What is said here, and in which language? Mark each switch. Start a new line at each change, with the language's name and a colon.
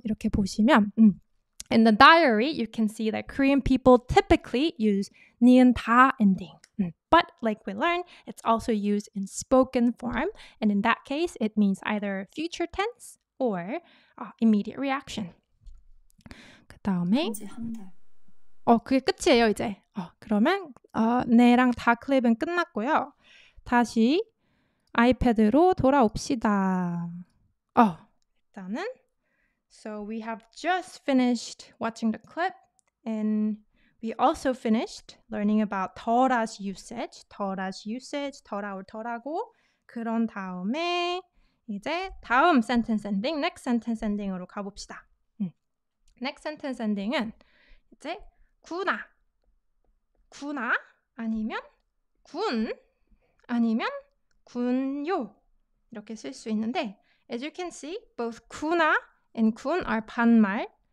Korean: 이렇게 보시면
English: in the diary, you can see that Korean people typically use 니은 다 ending. But like we learned, it's also used in spoken form. And in that case, it means either future tense or immediate reaction.
Korean: 그 다음에 한지 한 달. 그게 끝이에요, 이제. 그러면 네랑 다 클립은 끝났고요. 다시 아이패드로 돌아옵시다. 일단은
English: So we have just finished watching the clip and we also finished learning about 더라's usage,
Korean: 더라고 더라고 그런 다음에 이제 다음 sentence ending, next sentence ending으로 가봅시다. next sentence ending은 이제 구나 아니면 군 아니면 군요 이렇게 쓸 수 있는데
English: as you can see, both
Korean: 구나 and 군 are 반말.